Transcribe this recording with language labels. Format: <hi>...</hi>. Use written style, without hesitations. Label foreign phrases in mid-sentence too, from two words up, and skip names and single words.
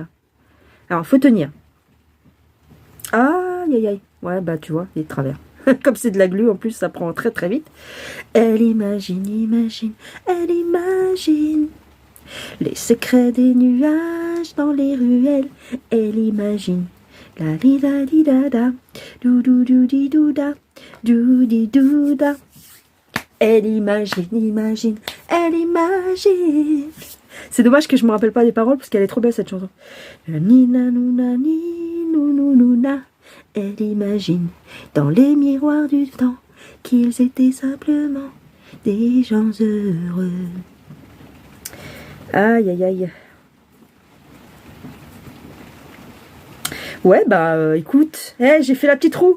<fr>Alors, faut tenir. Aïe, aïe, aïe. Ouais, bah, tu vois, il est de travers. Comme c'est de la glu, en plus, ça prend très, très vite. Elle imagine, imagine, elle imagine les secrets des nuages dans les ruelles. Elle imagine. La di da di da da. Dou dou dou di dou da. Dou di dou da. Elle imagine, imagine, elle imagine. C'est dommage que je me rappelle pas des paroles parce qu'elle est trop belle cette chanson. Nina nouna ni nounouna. Elle imagine dans les miroirs du temps qu'ils étaient simplement des gens heureux. Aïe aïe aïe. Ouais bah écoute, j'ai fait la petite roue.</fr>